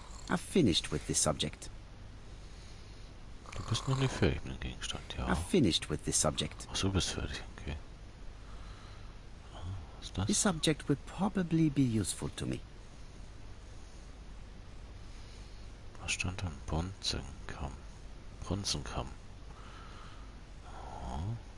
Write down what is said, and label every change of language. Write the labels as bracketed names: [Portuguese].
[English] I've finished with this subject. [German] Du bist noch nicht fertig mit dem Gegenstand, ja. [English] I've finished with this subject. [German] Ach, du bist fertig, okay. Was ist das? [English] This subject would probably be useful to me. [German] Was stand da? Bronzenkamm. Bronzenkamm. Oh.